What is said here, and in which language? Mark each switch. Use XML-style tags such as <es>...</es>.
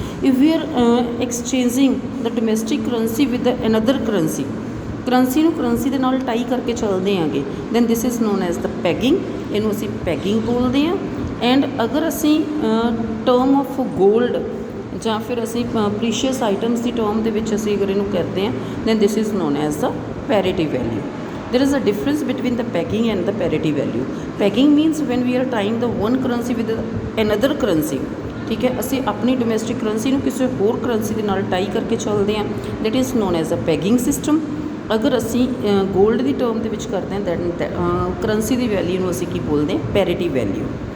<en>if we are exchanging the domestic currency with another currency,</en> <pa>currency ਨੂੰ currency ਦੇ ਨਾਲ ਟਾਈ ਕਰਕੇ ਚੱਲਦੇ ਆਂਗੇ,</pa> <en>then this is known as the pegging,</en> <pa>ਇਹਨੂੰ ਅਸੀਂ ਪੈਗਿੰਗ ਬੋਲਦੇ ਹਾਂ। ਐਂਡ ਅਗਰ ਅਸੀਂ ਟਰਮ ਆਫ 골ਡ ਜਾਂ ਫਿਰ ਅਸੀਂ ਪ੍ਰੀਸ਼ੀਅਸ ਆਈਟਮਸ ਦੀ ਟਰਮ ਦੇ ਵਿੱਚ ਅਸੀਂ ਅਗਰ ਇਹਨੂੰ ਕਰਦੇ ਹਾਂ,</pa> <en>Then this is known as the parity value. there is a difference between the pegging and the parity value. Pegging means when we are tying the one currency with another currency,</en> <pa>ਠੀਕ ਹੈ, ਅਸੀਂ ਆਪਣੀ ਡੋਮੈਸਟਿਕ ਕਰੰਸੀ ਨੂੰ ਕਿਸੇ ਹੋਰ currency ਦੇ ਨਾਲ ਟਾਈ ਕਰਕੇ ਚੱਲਦੇ ਹਾਂ,</pa> <en>That is non as a ਪੈਗਿੰਗ system.</en> <pa>ਅਗਰ ਅਸੀਂ 골ਡ ਦੀ ਟਰਮ ਦੇ ਵਿੱਚ ਕਰਦੇ ਹਾਂ ਦੈਨ ਕਰੰਸੀ ਦੀ ਵੈਲਿਊ ਨੂੰ ਅਸੀਂ ਕੀ ਬੋਲਦੇ ਹਾਂ, ਪੈਰਿਟੀ ਵੈਲਿਊ।</pa>